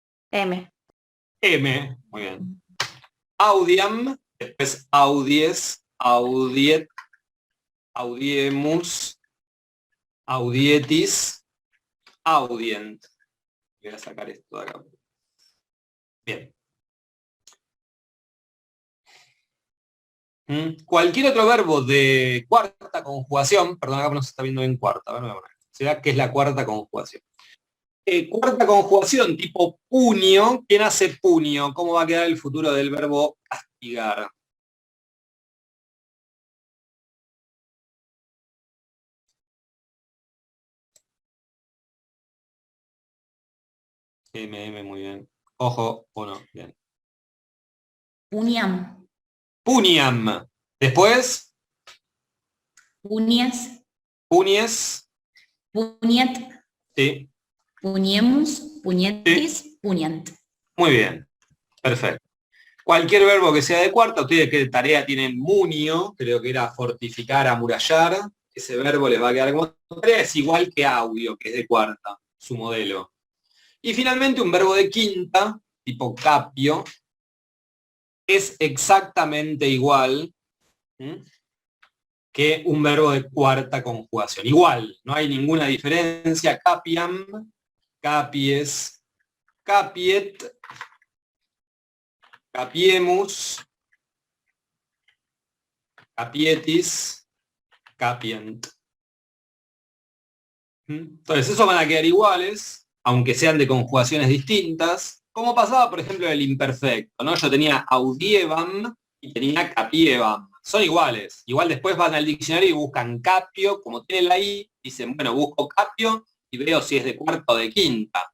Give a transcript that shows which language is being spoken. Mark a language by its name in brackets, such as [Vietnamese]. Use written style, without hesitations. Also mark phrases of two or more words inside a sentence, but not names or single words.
[Spanish] M. M, muy bien. [Latin] Audiam, después audies, audiet, audiemus, audietis, audient. [Spanish] Voy a sacar esto de acá. Bien. Cualquier otro verbo de cuarta conjugación, perdón, acá no se está viendo en cuarta, a ver, ¿será que es la cuarta conjugación? Cuarta conjugación tipo puño. ¿Quién hace puño? ¿Cómo va a quedar el futuro del verbo castigar? Muy bien. Ojo, uno, bien. Puniam. Puniam. Después. Punias. Punies. Puniat. Sí. [Latin] Puniemus. Punietis. [Spanish] Sí. Puniant. Muy bien. Perfecto. Cualquier verbo que sea de cuarta, ustedes qué tarea tienen munio, creo que era fortificar, amurallar. Ese verbo les va a quedar como tarea, es igual que audio, que es de cuarta, su modelo. Y finalmente un verbo de quinta, tipo capio, es exactamente igual que un verbo de cuarta conjugación. Igual, no hay ninguna diferencia. [Latin] Capiam, capies, capiet, capiemus, capietis, capient. [Spanish] Entonces, esos van a quedar iguales, aunque sean de conjugaciones distintas, como pasaba, por ejemplo, en el imperfecto, ¿no? Yo tenía audievam y tenía capievam. Son iguales. Igual después van al diccionario y buscan capio, como tiene la I, dicen, bueno, busco capio y veo si es de cuarta o de quinta.